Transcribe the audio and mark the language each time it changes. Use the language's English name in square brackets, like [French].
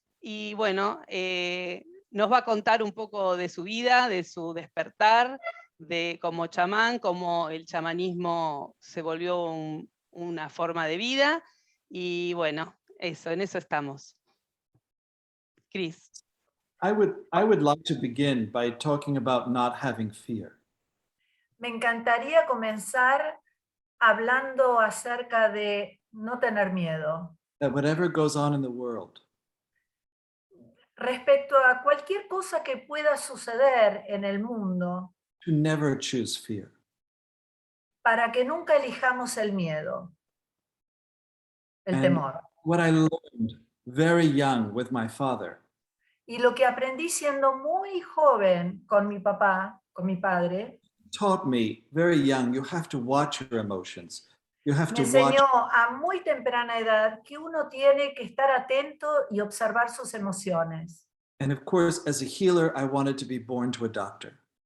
[Spanish] Y bueno, nos va a contar un poco de su vida, de su despertar, de como chamán, cómo el chamanismo se volvió una forma de vida. Y bueno, eso, en eso estamos. Chris. [English] I would like to begin by talking about not having fear. [Spanish] Me encantaría comenzar hablando acerca de no tener miedo. [English] That whatever goes on in the world, [Spanish] Respecto a cualquier cosa que pueda suceder en el mundo, [English] to never choose fear. [Spanish] para que nunca elijamos el miedo, el [English] And [Spanish] temor. [English] what I learned very young with my father [Spanish] Y lo que aprendí siendo muy joven con mi papá, con mi padre, [English] taught me very young, you have to watch your emotions. You have [Spanish] me [English] to watch, [Spanish] enseñó a muy temprana edad que uno tiene que estar atento y observar sus emociones. [English] and of course, as a healer, I wanted to be born to a doctor.